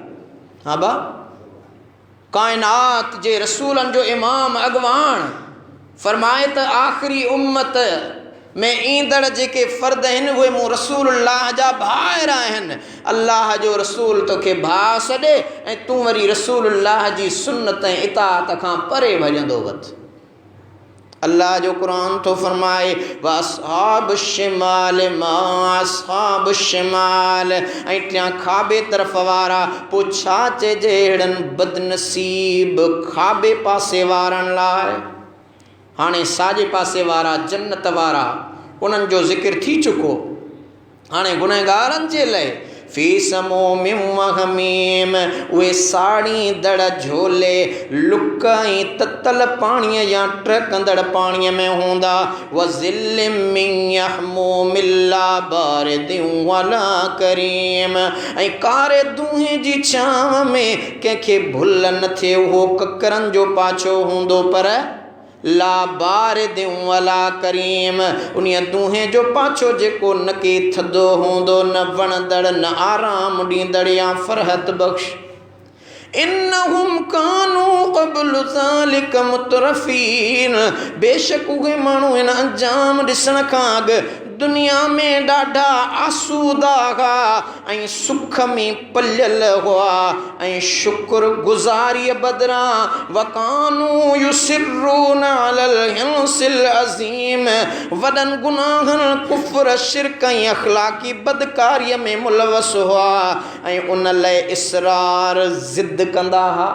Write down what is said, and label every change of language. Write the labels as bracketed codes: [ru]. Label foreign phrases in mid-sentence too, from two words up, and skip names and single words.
[sd] हा बा, काइनात जे रसूलनि जो इमाम अॻवान फरमाए त आख़िरी उम्मत में ईंदड़ जेके फ़र्द आहिनि उहे मूं रसूलुल्लाह जा भाइर आहिनि। अल्लाह जो रसूल तोखे भाउ सॾे ऐं तूं वरी रसूलुल्लाह जी सुन्नत ऐं इताअत खां परे भॼंदो वञु। अल्लाह जो क़ुरान थो फरमाए, [ar] وأصحاب الشمال ما أصحاب الشمال, [sd] ऐं टियां खाॿे तरफ़ वारा। पोइ छा चइजे अहिड़नि बदनसीब खाॿे पासे वारनि लाइ? हाणे साॼे पासे वारा जन्नत वारा उन्हनि जो ज़िक्र थी चुको। हाणे गुनहगारनि जे लाइ [ar] في سموم وحميم, [sd] उहे साड़ी दड़ झोले लुक ऐं ततल पाणीअ या टहकंदड़ पाणीअ में हूंदा। [ar] وظل من يحموم لا بارد ولا كريم, [sd] ऐं कारे दूंहे जी छांव में कंहिंखे भुल न थिए उहो ककरनि जो पाछो हूंदो, पर [ar] لا بارد ولا كريم, [sd] उन्हीअ दूंहे जो पाछो जेको न के थधो हूंदो, न वणंदड़, न आराम ॾींदड़ या फ़रहत बख़्श। [ar] إنهم كانوا قبل ذلك مترفين, [sd] बेशक उहे माण्हू इन अंजाम ॾिसण खां अॻु दुनिया में ॾाढा आसूदा हुआ ऐं सुख में पलियल हुआ ऐं शुक्र गुज़ारीअ बदिरां [ar] وكانوا يصرون على الحنث العظيم, [sd] वॾनि गुनाहनि कुफ़्र शिरक ऐं अख़लाक़ी बदकारीअ में मुलवस हुआ ऐं उन लाइ इसरार ज़िद कंदा हुआ।